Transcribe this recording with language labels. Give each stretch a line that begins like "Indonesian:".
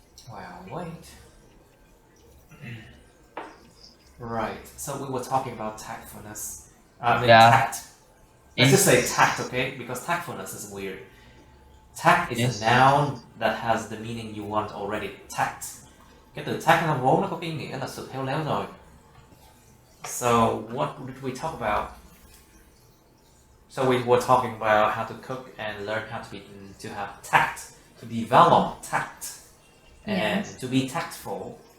English: Well, wait. Right. So we were talking about tactfulness. Tact. Let's just say tact, okay? Because tactfulness is weird. Tact is a noun that has the meaning you want already. Tact.
Vietnamese: Cái từ tact nó vốn nó có cái nghĩa là sự khéo léo rồi.
English: So what did we talk about? So we were talking about how to cook and learn how to have tact, to develop tact, and to be tactful.